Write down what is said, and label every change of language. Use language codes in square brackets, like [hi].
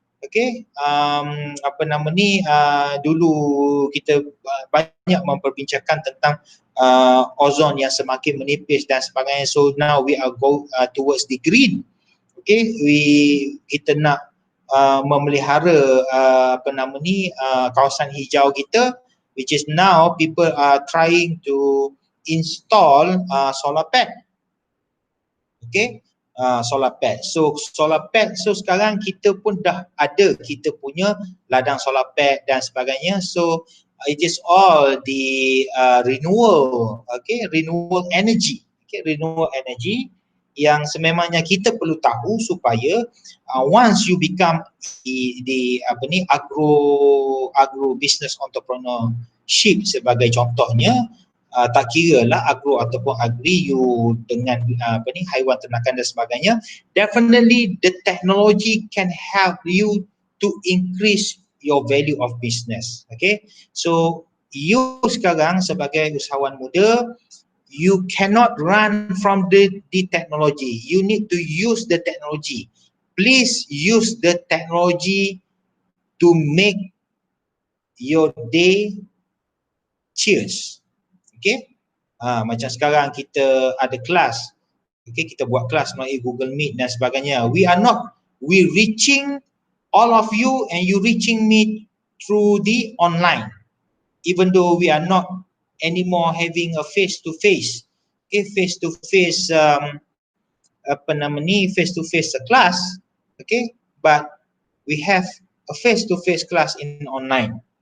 [ms] Okay, apa nama ni, dulu kita banyak memperbincangkan tentang ozon yang semakin menipis dan sebagainya. [en] So now we are go towards the green. [ms] Okay, kita nak memelihara apa nama ni, kawasan hijau kita, [en] which is now people are trying to install solar pad. Okay, solar pad. [ms] So solar pad, so sekarang kita pun dah ada kita punya ladang solar pad dan sebagainya. [en] So it is all the renewable, okay, renewable energy. [ms] Okay, renewable energy yang sememangnya kita perlu tahu supaya [en] once you become the [ms] apa ni, agro business entrepreneurship sebagai contohnya, tak kira lah agro ataupun agri, you dengan apa ni, haiwan ternakan dan sebagainya, [en] definitely the technology can help you to increase your value of business. Okay, so you [ms] sekarang sebagai usahawan muda, [en] you cannot run from the technology. You need to use the technology. Please use the technology to make your day cheers. [ms] Okay, macam sekarang kita ada kelas. Okay, kita buat kelas melalui Google Meet dan sebagainya. [en] We reaching all of you and you reaching me through the online, even though we are not anymore having a face-to-face, okay, face-to-face [ms] apa nama ni, [en] face-to-face class, okay, but we have a face-to-face class in online.